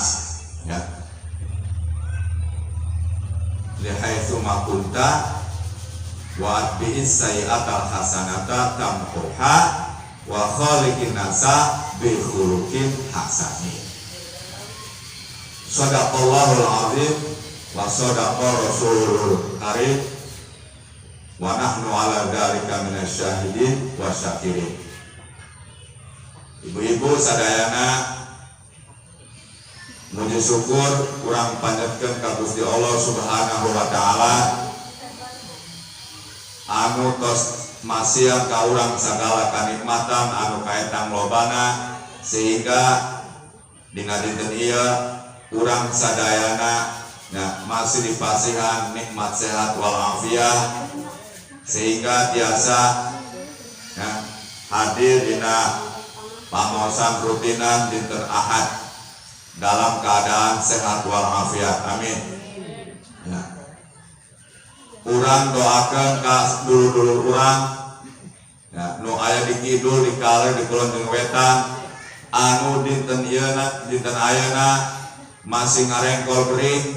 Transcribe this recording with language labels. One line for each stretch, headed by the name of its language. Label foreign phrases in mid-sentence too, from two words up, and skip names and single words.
Arabic: يا، حيثما كنت وأتبع السيئة الحسنة تمحها وخالق الناس بخلق حسن. صدق الله العظيم وصدق رسوله الكريم ونحن على ذلك من الشاهدين والشاكرين.
Sundanese: Ibu-ibu sadayana, muji syukur kurang panjatkeun ka Gusti Allah
Arabic: سبحانه وتعالى
Sundanese: anu tos masih ka urang sagala kanikmatan anu kaetang lobana, sehingga dina dinten ieu urang sadayana masih dipasihan nikmat sehat walafiat, sehingga tiasa hadir dina pangosan rutinan dinten Ahad
Indonesian: dalam keadaan
Sundanese: sehat walafiat. Amin. Urang doakeun ka dulur-dulur urang nu aya di kidul, di kale, di kulon jeung wetan anu dinten ayeuna masih ngarengkol gering.